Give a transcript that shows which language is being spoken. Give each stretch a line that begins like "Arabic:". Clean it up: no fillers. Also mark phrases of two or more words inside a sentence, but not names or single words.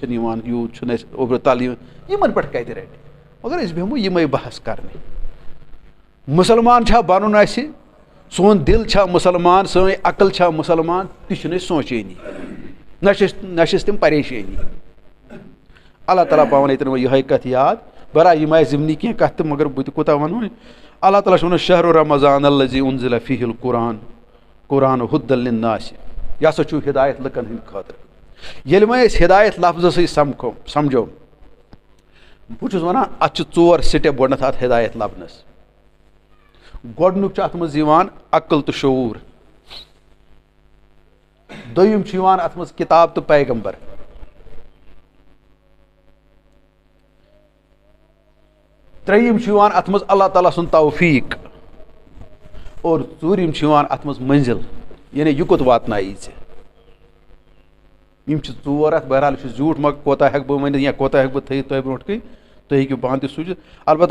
Kashmiri: أچھن یِوان یوٗت چھُنہٕ اَسہِ اوٚبرٕ تل یِوان یِمن پٮ۪ٹھ کتہِ رٹہِ مگر أسۍ بیٚہمو یِمے بحث کرنہِ مُسلمان چھا بنُن اَسہِ سون دِل چھا مُسلمان سٲنۍ عقل چھا مُسلمان تہِ چھُنہٕ أسۍ سونٛچٲنی نہ چھِ أسۍ تِم پریشٲنی اللہ تعالیٰ پاوان ییٚتٮ۪ن وۄنۍ یِہے کتھ یاد بہرحال یِم آسہِ ضِمنی کینٛہہ کتھ تہٕ مگر بہٕ تہِ کوٗتاہ ونہٕ وۄنۍ اللہ تعالیٰ چھُ ونان
Arabic: شہرُ رمضان الذی انزل فیہ القرآن قرآن ہُدًى للناس
Kashmiri: یہِ ہسا چھُ ہدایت لُکن ہٕنٛدِ خٲطرٕ ییٚلہِ وۄنۍ أسۍ ہدایت لفظہٕ سۭتۍ سمجھو بہٕ چھُس ونان اتھ چھِ 4 سٹیپ گۄڈنٮ۪تھ اتھ ہدایت لبنس گۄڈنیُک چھُ اتھ منٛز یِوان عقل تہٕ شعوٗر دوٚیِم چھُ یِوان اتھ منٛز کِتاب تہٕ پیغمبر ترٛیٚیِم چھُ یِوان اتھ منٛز اللہ تعالیٰ سُنٛد توفیٖق اور ژوٗرِم چھُ یِوان اتھ منٛز مٔنزِل یعنی یہِ کوٚت واتنایی ژےٚ یِم چھِ 4 اتھ بہرحال یہِ چھُ زیوٗٹھ مگر کوتاہ ہٮ۪کہٕ بہٕ ؤنِتھ یا کوتاہ ہٮ۪کہٕ بہٕ تھٲیِتھ تۄہہِ برونٛٹھ کَنۍ تُہۍ ہیٚکِو پانہٕ تہِ سوٗنٛچِتھ البتہ